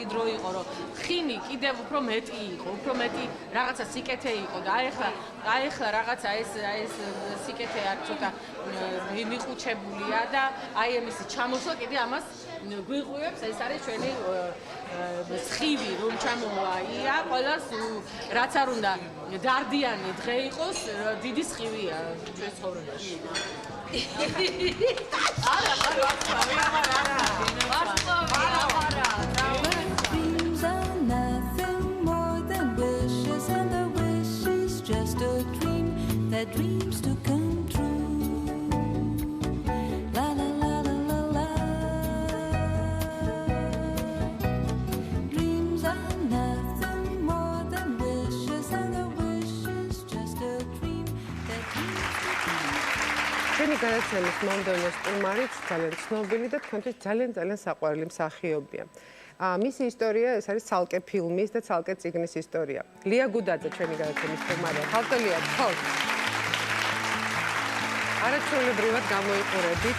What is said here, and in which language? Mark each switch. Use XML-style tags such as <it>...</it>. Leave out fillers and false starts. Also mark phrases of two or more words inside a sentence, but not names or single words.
<ka>დრო იყო, რომ ხინი კიდევ უფრო მეტი იყო, უფრო მეტი რაღაცა სიკეთე იყო და აი ახლა რაღაცა ეს სიკეთე არ ცოტა მიხუჩებულია და აი ამისი ჩამოსვლა კიდე ამას გვიღვივებს, ეს არის ჩვენი სხივი რომ ჩამოვაია, ყველას რაც არ უნდა დარდიანი დღე იყოს, დიდი სხივია ჩვენ ცხოვრებაში. არა,</ka> <en>Dreams are nothing more than wishes, and the wish is just a dream that dreams to come true. La la la la la la. Dreams are nothing more than wishes, and the wish is just a dream that dreams to come true.</en> <ka>ჩვენი გადაცემის მომდევნო სტუმარიც ძალიან ცნობილი და თქვენთვის ძალიან საყვარელი მსახიობია. მისი ისტორია ეს არის ცალკე ფილმის და ცალკე წიგნის ისტორია. ლია გუდაძე ჩვენი გადაცემის სტუმარია. ხალხელია, ხო. არაჩვეულებრივად გამოიყურებით.</ka>